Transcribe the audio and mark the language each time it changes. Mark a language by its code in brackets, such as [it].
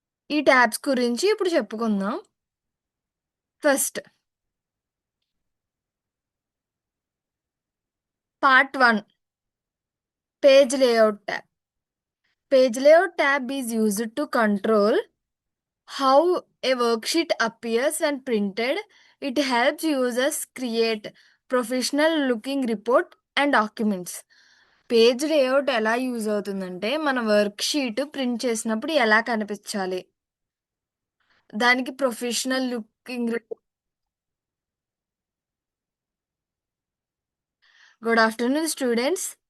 [te] ఈ ట్యాబ్స్ గురించి ఇప్పుడు చెప్పుకుందాం. First part 1, page layout tab. [en] Page layout tab is used to control how a worksheet appears when printed. It helps users create professional looking report and documents. [te] Page layout ఎలా use అవుతుందంటే, మన work sheet print చేసినప్పుడు ఎలా కనిపించాలి, దానికి professional looking. [en] Good afternoon students.